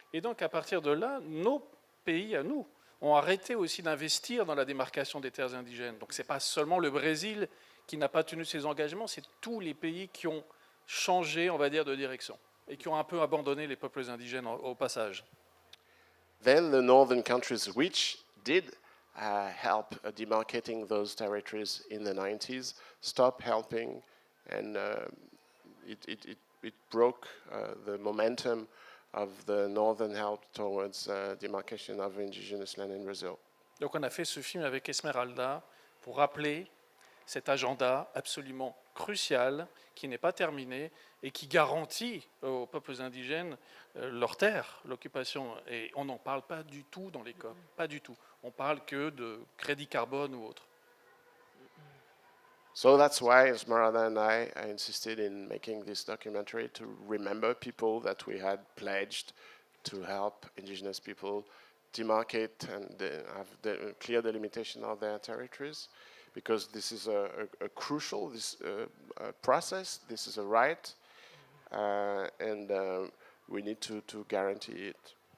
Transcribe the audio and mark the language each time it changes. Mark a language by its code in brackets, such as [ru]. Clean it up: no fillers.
[fr] Et donc, à partir de là, nos pays, à nous, ont arrêté aussi d'investir dans la démarcation des terres indigènes. Donc, ce n'est pas seulement le Brésil qui n'a pas tenu ses engagements, c'est tous les pays qui ont changé, on va dire, de direction et qui ont un peu abandonné les peuples indigènes au passage. [en] Then the northern countries, which did help demarcating those territories in the 90s, stopped helping, and it broke the momentum of the northern help towards demarcation of indigenous land in Brazil. [fr] Donc on a fait ce film avec Esmeralda pour rappeler cet agenda absolument crucial qui n'est pas terminé et qui garantit aux peuples indigènes leurs terres, l'occupation. Et on n'en parle pas du tout dans les COP, pas du tout. On parle que de crédit carbone ou autre. [en] So that's why Esmeralda and I insisted in making this documentary to remember people that we had pledged to help indigenous people demarcate and have the clear delimitation of their territories, because this is a crucial process, this is a right, and we need to guarantee it.